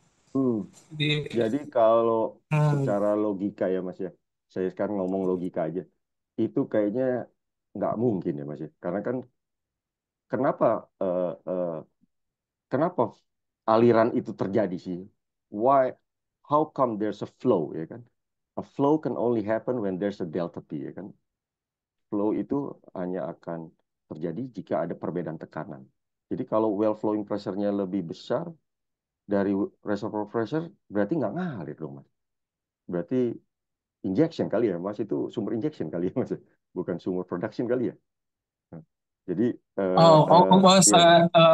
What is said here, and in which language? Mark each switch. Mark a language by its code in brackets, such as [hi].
[id] Hmm. Di, Jadi kalau hmm, secara logika ya Mas ya, saya sekarang ngomong logika aja, itu kayaknya nggak mungkin ya Mas ya, karena kan kenapa eh, eh, kenapa aliran itu terjadi sih? [en] Why? How come there's a flow [id] ya kan? [en] A flow can only happen when there's a delta P ya kan? [id] Flow itu hanya akan terjadi jika ada perbedaan tekanan. Jadi kalau well flowing pressure-nya lebih besar dari reservoir pressure, berarti nggak ngalir dong Mas. Berarti injection kali ya, Mas itu sumber injection kali ya, Mas. Bukan sumber production kali ya. Nah, jadi ya,